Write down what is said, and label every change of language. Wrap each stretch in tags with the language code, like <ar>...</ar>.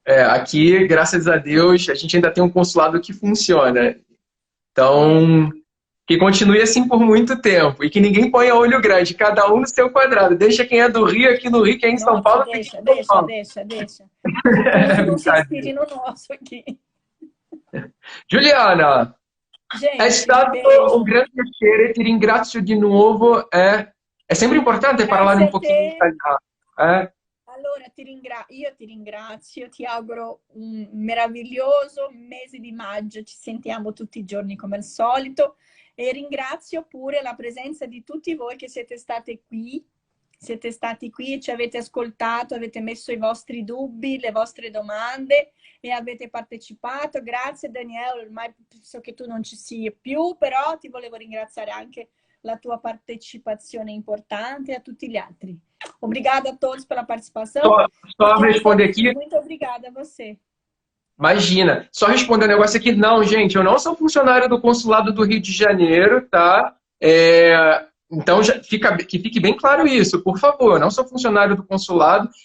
<pt>Aqui, graças a Deus, a gente ainda tem um consulado que funciona. Então, que continue assim por muito tempo. E que ninguém ponha olho grande, cada um no seu quadrado. Deixa quem é do Rio aqui no Rio, quem é em São Paulo. Deixa. Então, não se inspire no nosso aqui. Juliana, gente,</pt> <it>è stato un grande piacere, ti ringrazio di nuovo. È sempre importante parlare un pochino in italiano. Allora, io ti ringrazio, ti auguro un meraviglioso mese di maggio, ci sentiamo tutti i giorni come al solito e ringrazio pure la presenza di tutti voi che siete stati qui e ci avete ascoltato, avete messo i vostri dubbi, le vostre domande e avete partecipato. Grazie Daniele, ormai penso che tu non ci sia più, però ti volevo ringraziare anche la tua partecipazione importante e a tutti gli altri.</it> <pt>Obrigada a todos pela participação. Só responder aqui. Muito obrigada a você. Imagina. Só responder um negócio aqui. Não, gente, eu não sou funcionário do Consulado do Rio de Janeiro, tá? Então, que fique bem claro isso, por favor. Eu não sou funcionário do consulado.</pt>